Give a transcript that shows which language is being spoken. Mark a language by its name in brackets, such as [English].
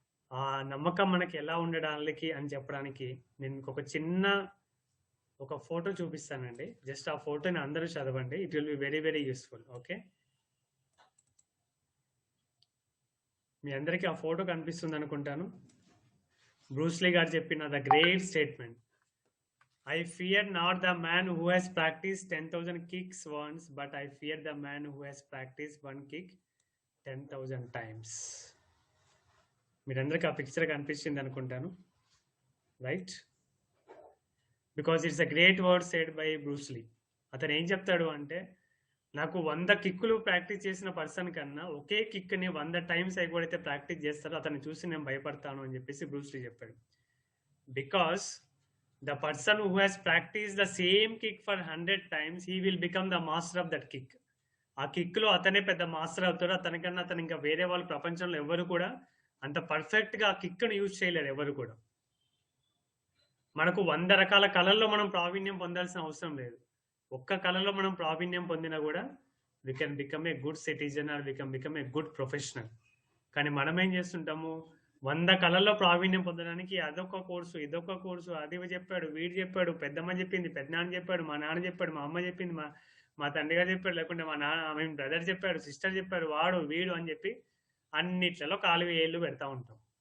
[Telugu] ఆ నమ్మకం మనకి ఎలా ఉండడానికి అని చెప్పడానికి నేను మీకు ఒక ఫోటో చూపిస్తానండి. జస్ట్ ఆ ఫోటోని అందరూ చదవండి, [English] It will be very very useful. [Telugu] Okay, మీ అందరికీ ఆ ఫోటో కనిపిస్తుంది అనుకుంటాను. బ్రూస్లీ గారు చెప్పిన [English] The great statement, I fear not the man who has practiced 10,000 kicks once, but I fear the man who has practiced one kick 10,000 times. మీరందరికీ ఆ picture కనిపించింది అనుకుంటాను, right? Because it's a great word said by Bruce Lee. [Telugu] అతను ఏం చెప్తాడు అంటే, నాకు 100 కిక్కులు practice చేసిన పర్సన్ కన్నా ఒకే కిక్ని 100 టైమ్స్ ఎప్పుడైతే ప్రాక్టీస్ చేస్తారో అతన్ని చూసి నేను భయపడతాను అని చెప్పేసి బ్రూస్లీ చెప్పాడు. [English] Because the person who has practiced the same kick for 100 times, he will become the master of that kick. [Telugu] ఆ కిక్ లో అతనే పెద్ద మాస్టర్ అవుతాడు. అతనికన్నా ఇంకా వేరే వాళ్ళు ప్రపంచంలో ఎవరు కూడా అంత పర్ఫెక్ట్ గా ఆ కిక్ ను యూజ్ చేయలేరు ఎవరు కూడా. మనకు 100 రకాల కళల్లో మనం ప్రావీణ్యం పొందాల్సిన అవసరం లేదు. ఒక్క కళలో మనం ప్రావీణ్యం పొందినా కూడా [English] we can become a good citizen or we can become a good professional. [Telugu] కానీ మనం ఏం చేస్తుంటాము, 100 కళల్లో ప్రావీణ్యం పొందడానికి అదొక కోర్సు, ఇదొక కోర్సు, అది చెప్పాడు, వీడు చెప్పాడు, పెద్దమ్మ చెప్పింది, పెద్దనాన్న చెప్పాడు, మా నాన్న చెప్పాడు, మా అమ్మ చెప్పింది, మా తండ్రి గారు చెప్పాడు, లేకుంటే మా బ్రదర్ చెప్పాడు, సిస్టర్ చెప్పాడు, వాడు వీడు అని చెప్పి అన్నిట్లలో కాలు ఏళ్ళు పెడతా ఉంటాం.